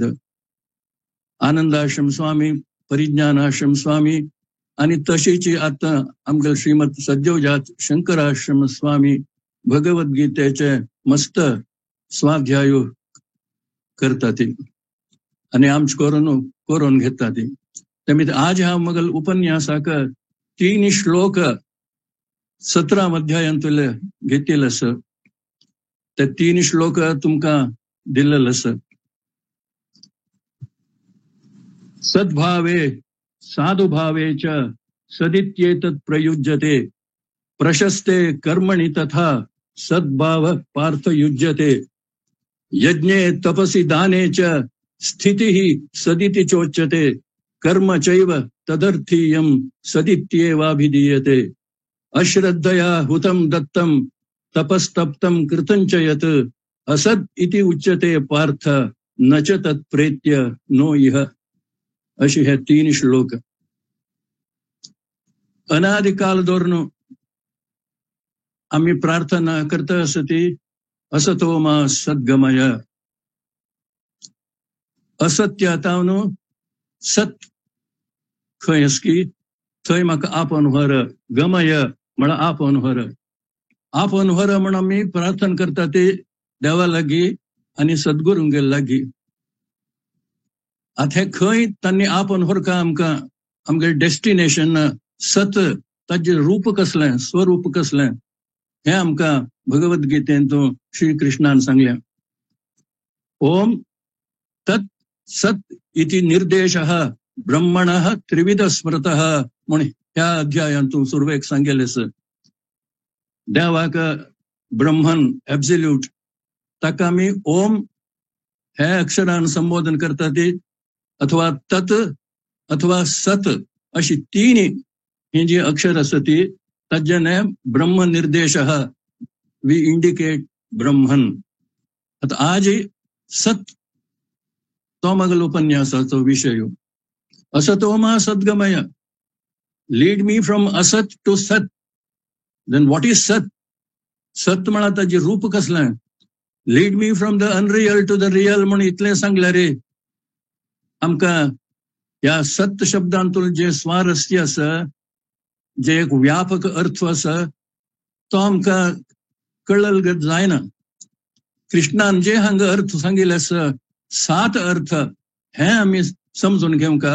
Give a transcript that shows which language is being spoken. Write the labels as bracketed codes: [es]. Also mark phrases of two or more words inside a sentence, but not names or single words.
[kok] आनंदाश्रम स्वामी, परिज्ञानाश्रम स्वामी आणि तशीची आता आमगेल श्रीमद सद्योजात शंकराश्रम स्वामी भगवद्गीतेचे मस्त स्वाध्याय करतात आणि आमच करून घेतात. त्यामुळे आज हा मगल उपन्यासाक 3 श्लोक 17 अध्यायांतले घेतलेले आस. ते 3 श्लोक तुमकां दिल्लेले आस. [sa] सद्भावे साधुभावे च सदित्येतत् प्रयुज्यते प्रशस्ते कर्मणि तथा सद्भाव पार्थ युज्यते यज्ञे तपसि दाने च स्थितिः सदिति चोच्यते कर्म चैव तदर्थीयं सदित्येवाभिधीयते अश्रद्धया हुतं दत्तं तपस्तप्तं कृतं च यत् असद इति उच्यते पार्थ न च तत्प्रेत्य नो इह. [kok] अशी हे 3 श्लोक. अनादिकाल दोरन आम्ही प्रार्थना करता असती [sa] असतो मा सद्गमय. [kok] असत्य तावन सत खंय असकी थंय म्हाका आपन व्हर. गमय म्हण आपन व्हर. आपन व्हर म्हण आमी प्रार्थना करता ते देवा लागी आणि सद्गुरूंगे लागी. आता खंय तांणी आपन व्हरका आमकां आमगे डेस्टिनेशन सत ताजे रूप कसलें स्वरूप कसलें हे आमकां भगवद्गीतेंतून श्री कृष्णान सांगल्या. [sa] ओम तत् सत इति निर्देशः ब्रह्मणः त्रिविध स्मृतः [kok] म्हण ह्या अध्यायांतून सुरवेक सांगेले आसा. देवाक ब्रह्मन एब्सोल्यूट ताका आमी ओम हे अक्षरान संबोधन करतात अथवा तत् अथवा सत अशी 3 ही जी अक्षर आसा ती ताजेने ब्रह्म निर्देशः [en] we indicate Brahman. [kok] आता आज सत तो मगल उपन्यासाचो विषय. [sa] असतो मा सद्गमय. [en] lead me from asat to sat. then what is [kok] सत? सत म्हणा ताजे रूप कसलें. [en] lead me from the unreal to the real [kok] म्हण इतलें सांगले रे. आमकां ह्या सत शब्दांतून जे स्वारस्य आसा जे एक व्यापक अर्थ आसा तो आमकां कळल जायना. कृष्णान जे हांगा अर्थ सांगिल्ले आसा 7 अर्थ हे आमी समजून घेवंका.